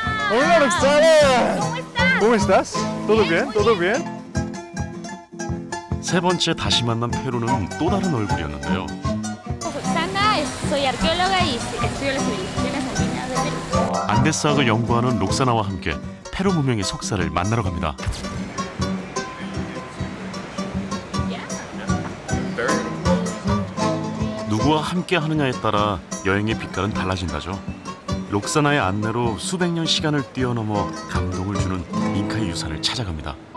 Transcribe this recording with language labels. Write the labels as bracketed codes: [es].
[es] Hola Roxana. ¿Cómo estás? ¿Todo bien? ¿Todo bien? [ko] 세 번째 다시 만난 페루는 또 da른 얼굴이었는데요. [es] Roxana, soy arqueóloga y estudio las civilizaciones andinas de Perú. [ko] 안데스학을 연구하는 록사나와 함께 페루 문명의 속사를 만나러 갑니다. 누구와 함께 하느냐에 따라 여행의 빛깔은 달라진다죠. 록사나의 안내로 수백 년 시간을 뛰어넘어 감동을 주는 잉카의 유산을 찾아갑니다.